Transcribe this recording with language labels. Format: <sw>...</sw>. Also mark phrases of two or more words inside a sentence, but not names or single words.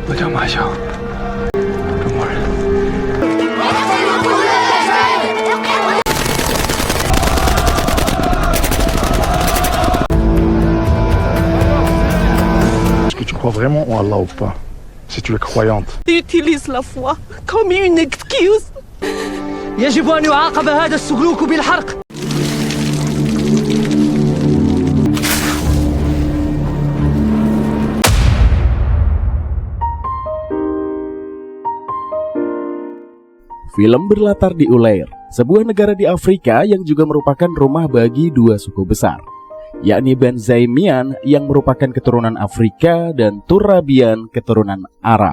<zh>我叫马翔，中国人。</zh> <fr>Est-ce que tu crois vraiment en Allah ou pas? Si tu es croyante. Utilise la foi comme une excuse.</fr> <ar>يجب أن يعاقب هذا السلوك بالحرق.</ar> <id>Film berlatar di Uleir, sebuah negara di Afrika yang juga merupakan rumah bagi dua suku besar, yakni Benzaimian yang merupakan keturunan Afrika dan Turabian keturunan Arab.</id>